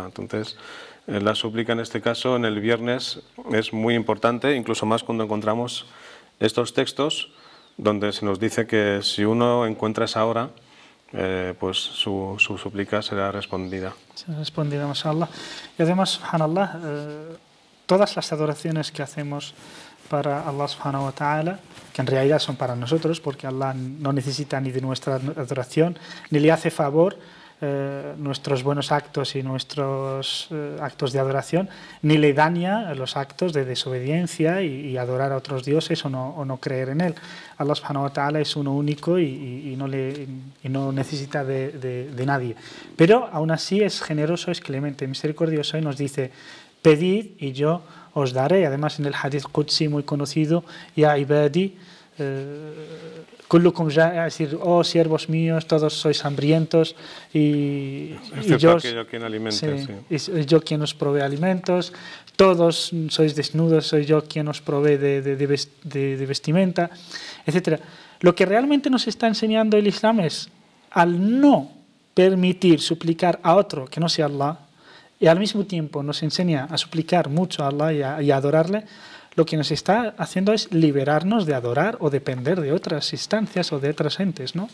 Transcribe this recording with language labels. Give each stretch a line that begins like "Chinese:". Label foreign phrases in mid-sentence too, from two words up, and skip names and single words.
Spanish: Entonces, la súplica en este caso, en el viernes, es muy importante, incluso más cuando encontramos estos textos donde se nos dice que si uno encuentra esa hora, pues su súplica será respondida. Será respondida, mashallah. Y además, subhanallah, todas las adoraciones que hacemos para Allah
Arabic: سبحانه وتعالى,
Spanish: que en realidad son para nosotros, porque Allah no necesita ni de nuestra adoración, ni le hace favor nuestros buenos actos y nuestros actos de adoración, ni le daña los actos de desobediencia y adorar a otros dioses o no creer en él. Allah
Arabic: سبحانه وتعالى
Spanish: es uno único y no necesita de nadie. Pero aún así es generoso, es clemente, misericordioso, y nos dice: pedid y yo os daré. Además, en el
Arabic: حديث قدسي
Spanish: muy conocido:
Arabic: يا عبادي، كلكم جائع,
Spanish: es decir, oh siervos míos, todos sois hambrientos y yo quien os provee alimentos, todos sois desnudos, soy yo quien os provee de vestimenta, etc. Lo que realmente nos está enseñando el Islam es, al no permitir suplicar a otro que no sea Allah, y al mismo tiempo nos enseña a suplicar mucho a Allah y a adorarle, lo que nos está haciendo es liberarnos de adorar o depender de otras instancias o de otras entes, ¿no?